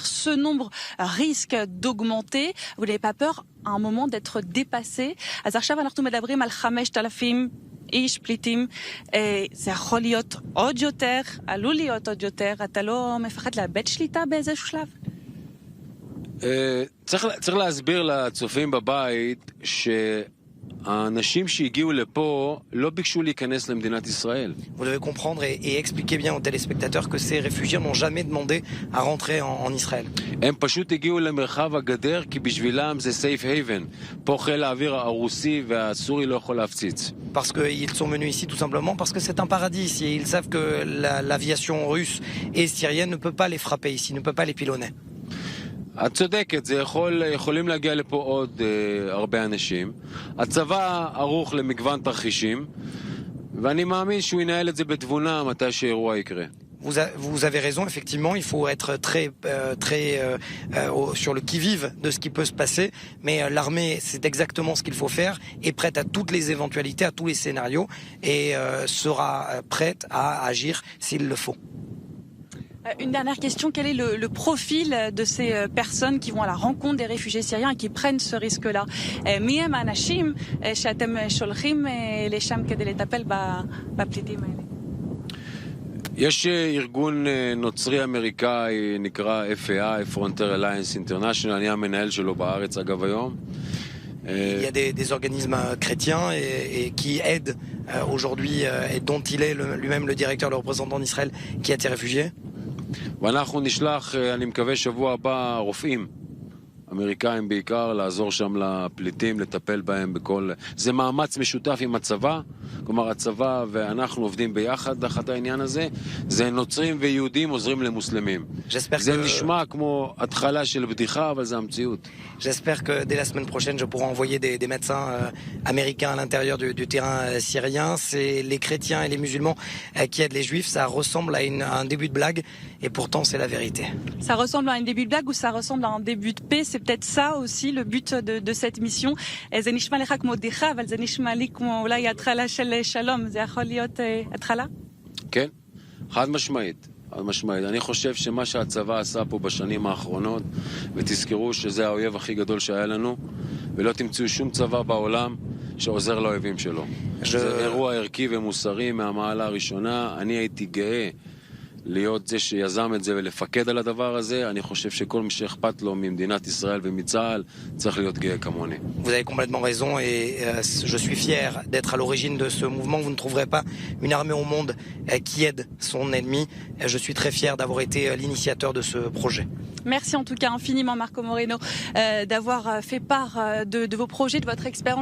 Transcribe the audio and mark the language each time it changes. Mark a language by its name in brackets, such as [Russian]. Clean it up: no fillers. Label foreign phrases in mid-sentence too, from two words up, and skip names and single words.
[French] Ce nombre risque d'augmenter. Vous n'avez pas peur à un moment d'être dépassé? [Hebrew] אז עכשיו אנחנו מדברים על 5,000 איש פליטים, זה יכול להיות עוד יותר, עלול להיות עוד יותר, אתה לא מפחד לאבד שליטה באיזשהו שלב? צריך להסביר לצופים בבית שהאנשים שהגיעו לפה לא ביקשו להיכנס למדינת ישראל. [French] Vous devez comprendre et expliquer bien aux téléspectateurs que ces réfugiés n'ont jamais demandé à rentrer en Israël. [Hebrew] הם פשוט הגיעו למרחב הגדר כי בשבילם זה [English] safe haven. [Hebrew] פה חיל האוויר הרוסי והסורי לא יכול להפציץ. [French] Parce qu'ils sont venus ici tout simplement parce que c'est un paradis ici et ils savent que l'aviation russe et syrienne ne peut pas les frapper ici, ne peut pas les pilonner. [Hebrew] את צודקת, יכולים להגיע לפה עוד הרבה אנשים. הצבא ערוך למגוון תרחישים, ואני מאמין שהוא ינהל את זה בתבונה מתי שהאירוע יקרה. [French] Vous avez raison, effectivement, il faut être très sur le qui-vive de ce qui peut se passer, mais l'armée, c'est exactement ce qu'il faut faire, est prête à toutes les éventualités, à tous les scénarios, et sera prête à agir s'il le faut. Une dernière question, quel est le profil de ces personnes qui vont à la rencontre des réfugiés syriens et qui prennent ce risque-là? [Hebrew] מי הם האנשים שאתם שולחים לשם כדי לטפל בפליטים האלה? יש ארגון נוצרי אמריקאי נקרא FAI, Frontier Alliance International, אני המנהל שלו בארץ אגב היום. [French] Il y a des organismes chrétiens et qui aident aujourd'hui et dont il est lui-même le directeur, le représentant d'Israël qui aide ces réfugiés. [Hebrew] ואנחנו נשלח, אני מקווה שבוע הבא, רופאים אמריקאים בעיקר, לעזור שם לפליטים, לטפל בהם בכל... זה מאמץ משותף עם הצבא, כלומר הצבא ואנחנו עובדים ביחד תחת העניין הזה, זה נוצרים ויהודים עוזרים למוסלמים. זה נשמע כמו התחלה של בדיחה, אבל זה המציאות. [French] J'espère que dès la semaine prochaine, je pourrai envoyer des médecins américains à l'intérieur du terrain syrien. C'est les chrétiens et les musulmans qui aident les juifs. Ça ressemble à un début de blague, et pourtant c'est la vérité. Ça ressemble à un début de blague ou ça ressemble à un début de paix? C'est peut-être ça aussi le but de cette mission. [Hebrew] זה נשמע לך כמו בדיחה, אבל זה נשמע לי כמו אולי התחלה של שלום. זה יכול להיות התחלה? כן, חד משמעית. חד משמעית. אני חושב שמה שהצבא עשה פה בשנים האחרונות, ותזכרו שזה האויב הכי גדול שהיה לנו, ולא תמצאו שום צבא בעולם שעוזר לאויבים שלו. זה אירוע ערכי ומוסרי מהמעלה הראשונה. אני הייתי גאה להיות זה שיזם את זה ולפקד על הדבר הזה. אני חושב שכל מי שאכפת לו ממדינת ישראל ומצה"ל צריך להיות גאה כמוני. [French] Vous avez complètement raison et je suis fier d'être à l'origine de ce mouvement. Vous ne trouverez pas une armée au monde qui aide son ennemi. Je suis très fier d'avoir été l'initiateur de ce projet. Merci en tout cas infiniment Marco Moreno d'avoir fait part de vos projets, de votre expérience.